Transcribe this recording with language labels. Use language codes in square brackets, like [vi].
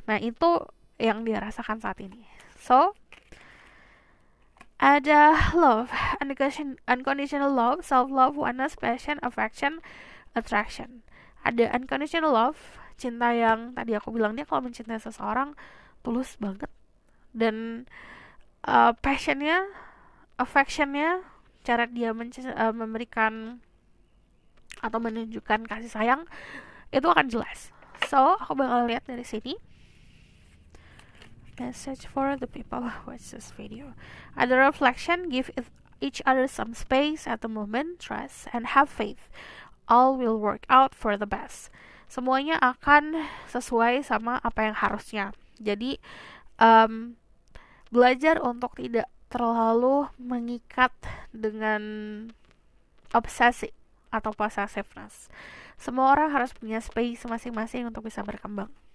[id] Nah itu yang dia rasakan saat ini. [en] So, ada love, unconditional love, self-love, oneness, passion, affection, attraction. [id] Ada unconditional love, cinta yang tadi aku bilang, dia kalau mencintai seseorang tulus banget. Dan passionnya, affectionnya, cara dia memberikan atau menunjukkan kasih sayang itu akan jelas. So aku bakal lihat dari sini. [en] Message for the people who watch this video. Ada reflection, give each other some space at the moment, trust and have faith. All will work out for the best. [id] Semuanya akan sesuai sama apa yang harusnya. Jadi belajar untuk tidak terlalu mengikat dengan obsesi atau possessiveness. Semua orang harus punya space masing-masing untuk bisa berkembang.